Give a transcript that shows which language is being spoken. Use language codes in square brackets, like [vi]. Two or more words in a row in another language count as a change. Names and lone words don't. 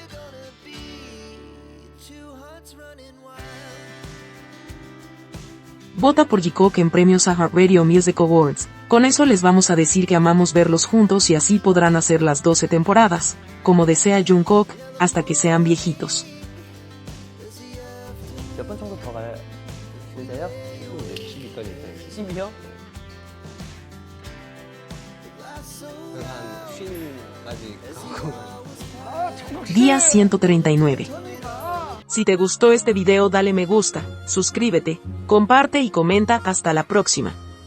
[es] Vota por Jikook en premios iHeartRadio Music Awards, con eso les vamos a decir que amamos verlos juntos y así podrán hacer las 12 temporadas, como desea Jungkook, hasta que sean viejitos. [ko] 몇 번 정도 더 가야 되세요? 12까지 12요? 한 50까지 가고. [es] Día 139. Si te gustó este video dale me gusta, suscríbete, comparte y comenta. Hasta la próxima.